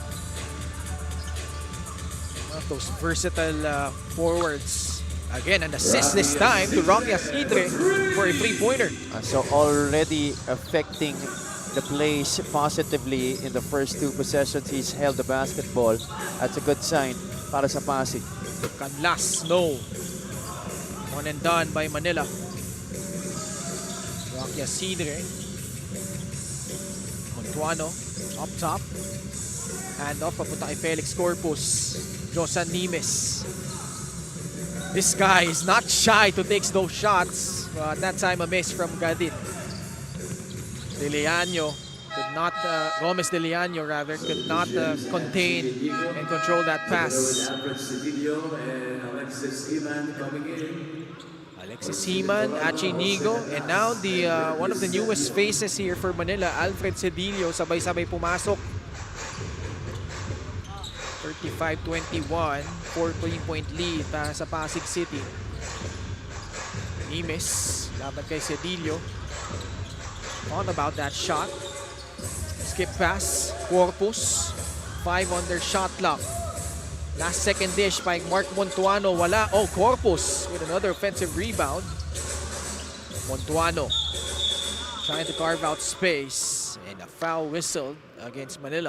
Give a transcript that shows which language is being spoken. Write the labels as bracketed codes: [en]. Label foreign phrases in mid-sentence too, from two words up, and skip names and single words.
[en] Those versatile forwards. Again, an assist this time to Rocky Asidre for a 3-pointer. So already affecting the plays positively in the first 2 possessions. He's held the basketball. That's a good sign [tl] para sa Pasig. [en] Canlas, no. One and done by Manila. Rocky Asidre. Montuano up top. Hand off [tl] papunta kay Felix Corpus. [en] Josan Nimes. This guy is not shy to take those shots. But that time a miss from Gadit. De Leaño could not, Gomez de Leano rather, could not contain and control that pass. Alexis Heman, Achi Inigo, and now the one of the newest faces here for Manila, Alfred Cedillo, [tl] sabay-sabay pumasok. [en] 35-21, 4-point lead [tl] para sa [en] Pasig City. [tl] Nimes, laban kay Cedillo. [en] On about that shot. Skip pass, Corpus. 5 on their shot clock. Last second dish by Mark Montuano, wala. Oh, Corpus with another offensive rebound. Montuano trying to carve out space, and a foul whistle against Manila.